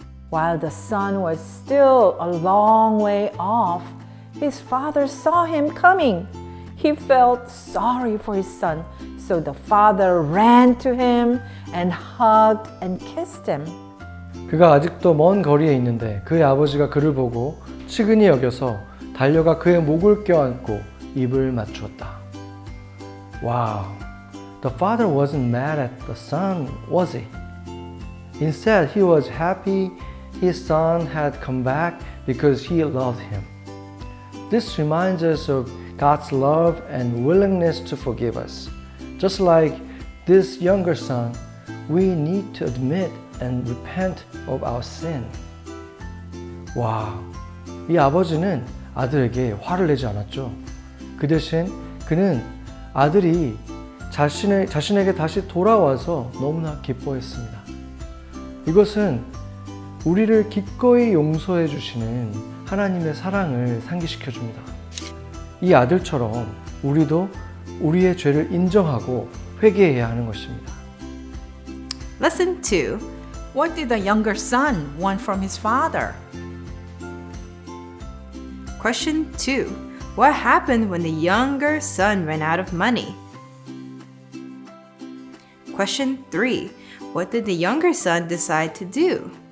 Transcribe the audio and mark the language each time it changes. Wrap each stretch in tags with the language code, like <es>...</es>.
<en>While the son was still a long way off, his father saw him coming. He felt sorry for his son, so the father ran to him and hugged and kissed him.</en> <ko>그가 아직도 먼 거리에 있는데 그의 아버지가 그를 보고 측은히 여겨서 달려가 그의 목을 껴안고 입을 맞추었다.</ko> <en>Wow, the father wasn't mad at the son, was he? Instead, he was happy his son had come back because he loved him. This reminds us of God's love and willingness to forgive us. Just like this younger son, we need to admit and repent of our sin.</en> <ko>와, 이 아버지는 아들에게 화를 내지 않았죠. 그 대신 그는 아들이 자신에게 다시 돌아와서 너무나 기뻐했습니다. 이것은 우리를 기꺼이 용서해 주시는 하나님의 사랑을 상기시켜 줍니다. 이 아들처럼 우리도 우리의 죄를 인정하고 회개해야 하는 것입니다.</ko> <en>Lesson 2. What did the younger son want from his father? Question 2. What happened when the younger son ran out of money? Question 3. What did the younger son decide to do?</en>